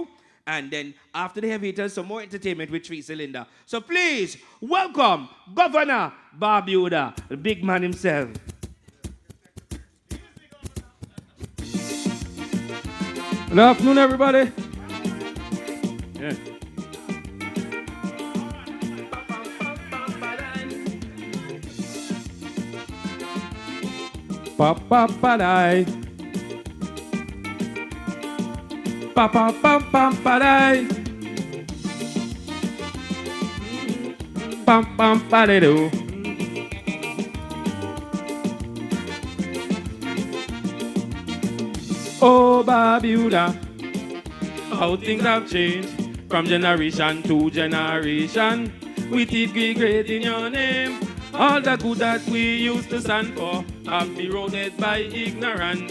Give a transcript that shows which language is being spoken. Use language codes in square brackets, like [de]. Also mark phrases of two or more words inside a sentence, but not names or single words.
[en] And then after the heavy hitters, some more entertainment with 3 Cylinder. So please, welcome Governor Barbuda, the big man himself. Good afternoon, everybody. Yeah. Pa pa pa dai. Pa pa pa pa pa dai. Pam pam pa de do. Oh, Barbuda, how things have changed from generation to generation. We did great in your name. All the good that we used to stand for have been eroded by ignorance.